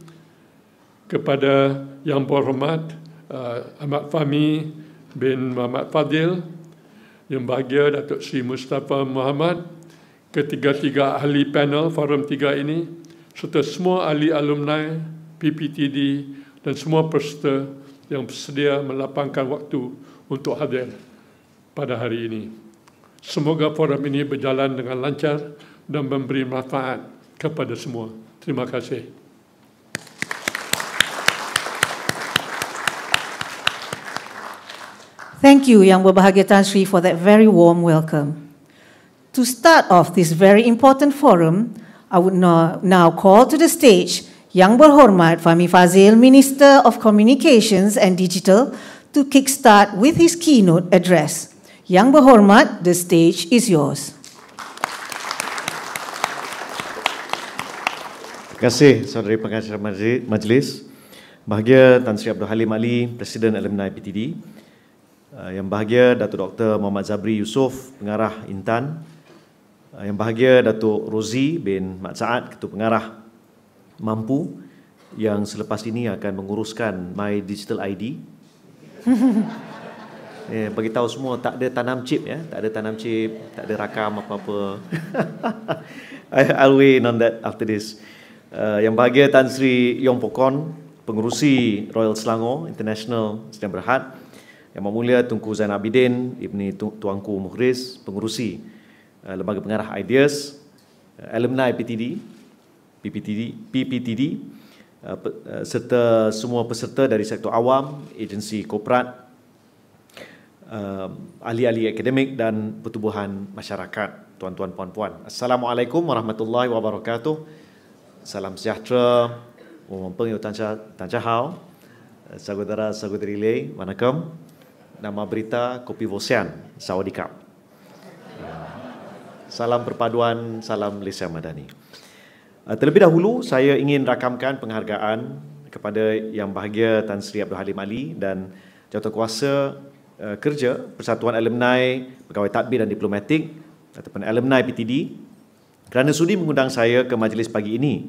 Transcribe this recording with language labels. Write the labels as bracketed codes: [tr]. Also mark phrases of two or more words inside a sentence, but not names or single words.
[ms] kepada Yang berhormat Ahmad Fahmi bin Muhammad Fadzil, Yang bahagia Datuk Seri Mustafa Muhammad, ketiga-tiga ahli panel Forum 3 ini, serta semua ahli alumni PPTD dan semua peserta yang bersedia melapangkan waktu untuk hadir pada hari ini. Semoga forum ini berjalan dengan lancar dan memberi manfaat kepada semua. Terima kasih. [en] Thank you, [ms] Yang Berbahagia Tan Sri, [en] for that very warm welcome. To start off this very important forum, I would now call to the stage [ms] Yang Berhormat [en] Fahmi Fadzil, Minister of Communications and Digital, to kickstart with his keynote address. [ms] Yang Berhormat, [en] the stage is yours. [ms] Terima kasih, Saudari Pengacara Majlis. Bahagia Tan Sri Abdul Halim Ali, Presiden Alumni PTD. Yang bahagia Datuk Dr. Muhammad Zabri Yusof, Pengarah INTAN. Yang bahagia Datuk Rozi bin Mat Saad, Ketua Pengarah Mampu, yang selepas ini akan menguruskan My Digital ID. Bagi tahu semua, tak ada tanam chip, ya, tak ada tanam chip, tak ada rakam apa-apa. [en] I'll weigh in on that after this. [ms] Yang bahagia Tan Sri Yong Pokon, Pengerusi Royal Selangor International sedang berhad, Yang Mulia Tunku Zainal Abidin, Ibni Tuanku Mukhriz, Pengerusi Lembaga Pengarah Ideas, alumni PPTD, serta semua peserta dari sektor awam, agensi korporat, ahli-ahli akademik dan pertubuhan masyarakat, tuan-tuan, puan-puan. [ar] السلام عليكم ورحمة الله وبركاته. [ms] Salam sejahtera. [zh] 我们朋友大家好 [ms] saudara-saudari lei, [zh] vanakkam. [ms] Nama berita Kopi Vosian, Sawadikap. Salam perpaduan, salam Malaysia Madani. Terlebih dahulu, saya ingin rakamkan penghargaan kepada Yang Bahagia Tan Sri Abdul Halim Ali dan Jawatankuasa Kerja Persatuan Alumni Pegawai Tadbiran Diplomatik ataupun Alumni PTD kerana sudi mengundang saya ke majlis pagi ini.